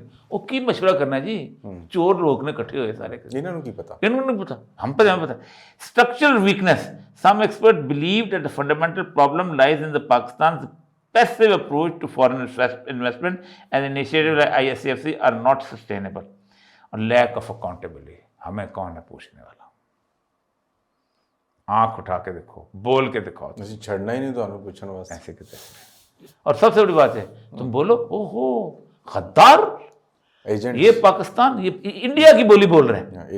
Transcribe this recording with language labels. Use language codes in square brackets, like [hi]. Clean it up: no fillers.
[ur] وہ کی مشورہ کرنا جی, چور لوگ نے کٹھے ہوئے سارے, انہوں نے پتا, ہم پہ ہمیں پتا. [en] Structural weakness. Some experts believe that the fundamental problem lies in the Pakistan's passive approach to foreign investment and initiatives like ISCFC are not sustainable. [ur] اور [en] lack of accountability. [ur] ہمیں کون ہے پوچھنے والا؟ آنکھ اٹھا کے دیکھو, بول کے دکھاؤ. چھڑنا ہی نہیں تو ہمیں پوچھنا بس ایسے کہتے ہیں. اور سب سے بڑی بات ہے, تم بولو او ہو غدار ایجنٹ, یہ پاکستان, یہ انڈیا کی بولی بول رہے ہیں,